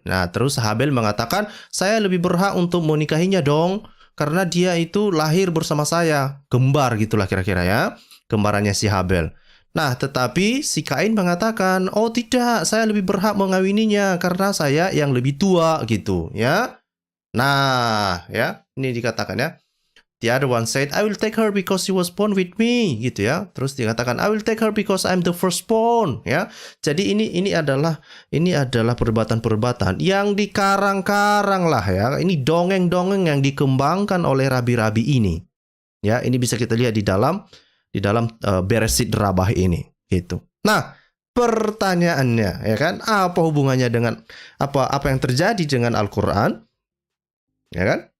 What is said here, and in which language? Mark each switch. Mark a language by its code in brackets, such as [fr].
[id] Nah, terus Habel mengatakan, saya lebih berhak untuk menikahinya dong, karena dia itu lahir bersama saya. Kembar gitulah kira-kira ya, kembarannya si Habel. Nah, tetapi si Kain mengatakan, oh tidak, saya lebih berhak mengawininya, karena saya yang lebih tua gitu ya. Nah, ya, ini dikatakan ya. [en] The other one said, I will take her because she was born with me, [id] gitu ya. Terus dikatakan, [en] I will take her because I'm the firstborn, ya. [id] Jadi ini adalah perdebatan-perdebatan yang dikarang-karang lah ya. Ini dongeng-dongeng yang dikembangkan oleh rabi-rabi ini. Ya, ini bisa kita lihat di dalam Beresit Rabah ini, gitu. Nah, pertanyaannya ya kan, apa hubungannya dengan apa yang terjadi dengan Al-Qur'an? Ya kan?